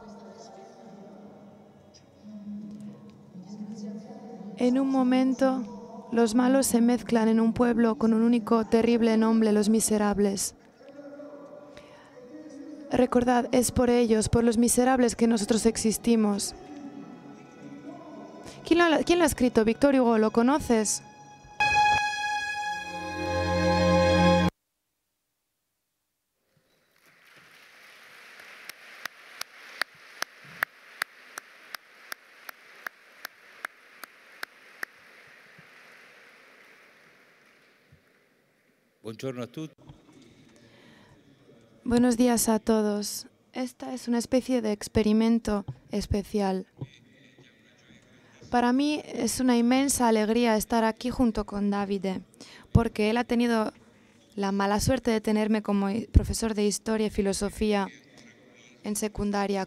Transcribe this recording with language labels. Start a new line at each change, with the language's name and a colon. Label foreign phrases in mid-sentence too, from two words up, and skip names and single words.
Spanish: En un momento, los malos se mezclan en un pueblo con un único terrible nombre, los miserables. Recordad, es por ellos, por los miserables, que nosotros existimos. ¿Quién lo ha escrito? Victor Hugo, ¿lo conoces?
Italian: Buongiorno a tutti.
Spanish: Buenos días a todos. Esta es una especie de experimento especial. Para mí es una inmensa alegría estar aquí junto con Davide, porque él ha tenido la mala suerte de tenerme como profesor de Historia y Filosofía en secundaria.